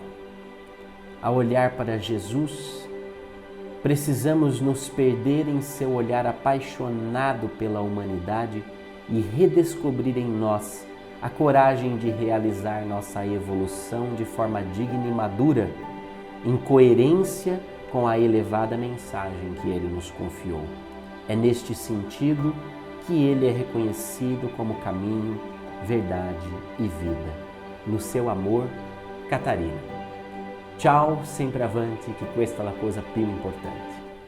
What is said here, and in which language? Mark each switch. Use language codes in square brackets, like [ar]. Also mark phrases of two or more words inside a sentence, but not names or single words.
[pt] Ao olhar para Jesus, precisamos nos perder em seu olhar apaixonado pela humanidade e redescobrir em nós a coragem de realizar nossa evolução de forma digna e madura, em coerência com a elevada mensagem que Ele nos confiou. É neste sentido que Ele é reconhecido como caminho, verdade e vida. No seu amor, Catarina. [it] Ciao, sempre avanti, que questa è la cosa più importante.